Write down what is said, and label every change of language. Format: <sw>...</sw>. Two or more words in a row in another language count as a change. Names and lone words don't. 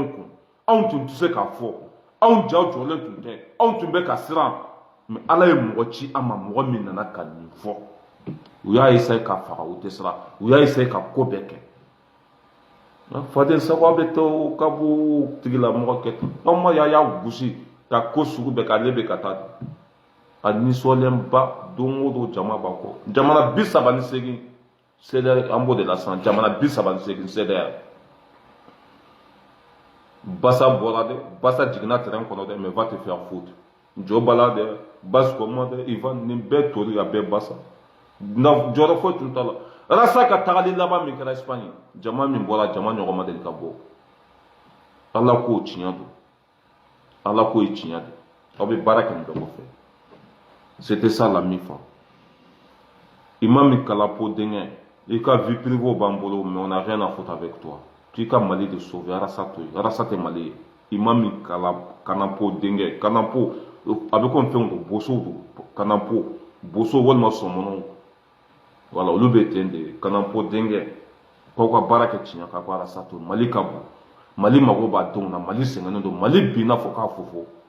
<bm>anw kun anw tun tɛ se k'a fɔ anw ja jɔlen tun tɛ anw tun bɛ ka siran mɛ ala ye mɔgɔ ci an ma mɔgɔ min nana ka nin fɔ u y'a essayer ka faga u tɛ siran u y'a essayer ka ko bɛɛ kɛ faden sago bɛ to ka bɔ tigilamɔgɔ kɛ ten anw ma y'a gosi ka ko sugu bɛɛ k'ale bɛ ka taa a nisɔnlenba don o don jama b'a kɔ jamana 38 CEDEAO an b'o de la sisan jamana 38 CEDEAO Bassa bɔra dɛ Bassa jiginna terrain kɔnɔ dɛ</bm> <fr>mais va te faire foutre</fr> <bm>jɔ b'a la dɛ Basse kɔma dɛ Ivan nin bɛɛ tori a bɛɛ Bassa jɔyɔrɔ foyi tun t'a la Rassa ka tagali laban min kɛra Espagne jama min bɔra jama ɲɔgɔn ma deli ka bɔ ala k'o tiɲɛ don ala k'o ye tiɲɛ de aw bɛ baara kɛ nin bɛɛ kɔfɛ</bm> <fr>c'était ça la mifa</fr> <bm>imam Kalapo denkɛ i ka</bm> <fr>vie privée</fr> <bm>b'an bolo</bm> <fr>mais on n'a rien à foutre avec toi tu</fr> <bm>ka Mali</bm> <fr>de sauver</fr> <bm>Rassa to ye Rassa tɛ Mali ye imam Kanapo denkɛ Kanapo a bɛ komi fɛnw don boso don Kanapo boso walima sɔmɔnɔw voilà olu bɛ ten de Kanapo denkɛ k'aw ka baara kɛ tiɲɛ ka ko Rassa to Mali ka bon Mali mago b'a denw na Mali sɛgɛnnen don Mali binna fɔ k'a fofo</bm>